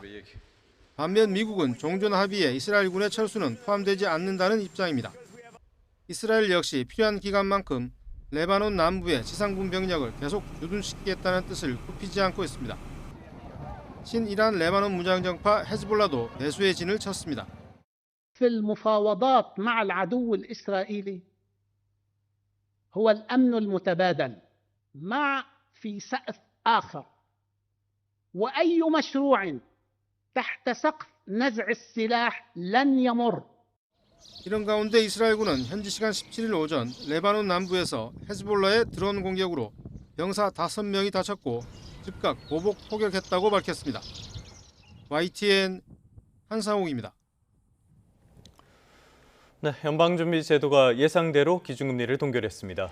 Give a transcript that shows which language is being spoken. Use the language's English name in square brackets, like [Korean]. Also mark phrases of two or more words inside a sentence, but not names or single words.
[Korean] 반면 미국은 종전 합의에 이스라엘군의 철수는 포함되지 않는다는 입장입니다. 이스라엘 역시 필요한 기간만큼 레바논 남부의 지상군 병력을 계속 주둔시키겠다는 뜻을 굽히지 않고 있습니다. 친이란 레바논 무장정파 헤즈볼라도 배수의 진을 쳤습니다. [Arabic] في المفاوضات مع العدو الإسرائيلي هو الأمن المتبادل مع في سقف آخر وأي مشروع تحت سقف نزع السلاح لن يمر. [Korean] 이런 가운데 이스라엘군은 현지 시간 17일 오전 레바논 남부에서 헤즈볼라의 드론 공격으로 병사 5명이 다쳤고 즉각 보복 포격했다고 밝혔습니다. YTN 한상욱입니다. 네, 연방준비제도가 예상대로 기준금리를 동결했습니다.